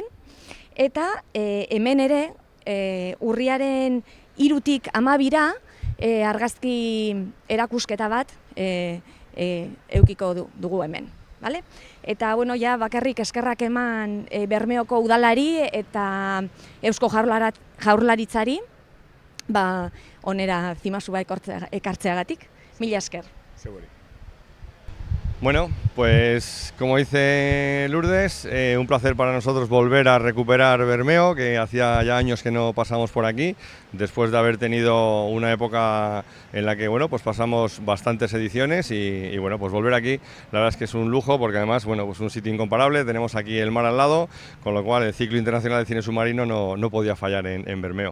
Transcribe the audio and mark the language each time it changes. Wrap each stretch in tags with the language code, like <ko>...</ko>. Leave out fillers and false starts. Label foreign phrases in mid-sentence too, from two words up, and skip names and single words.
<eu>Eta hemen ere urriaren 3tik 12ra argazki erakusketa bat eukiko dugu hemen. Eta bakarrik eskerrak eman Bermeoko udalari eta Eusko Jaurlaritzari onera Zimasuba ekartzeagatik. Mila esker.</eu> <es>Bueno, pues como dice Lourdes, un placer para nosotros volver a recuperar Bermeo, que hacía ya años que no pasamos por aquí, después de haber tenido una época en la que pues pasamos bastantes ediciones y pues volver aquí, la verdad es que es un lujo porque además pues un sitio incomparable, tenemos aquí el mar al lado, con lo cual el ciclo internacional de cine submarino no podía fallar en Bermeo.</es>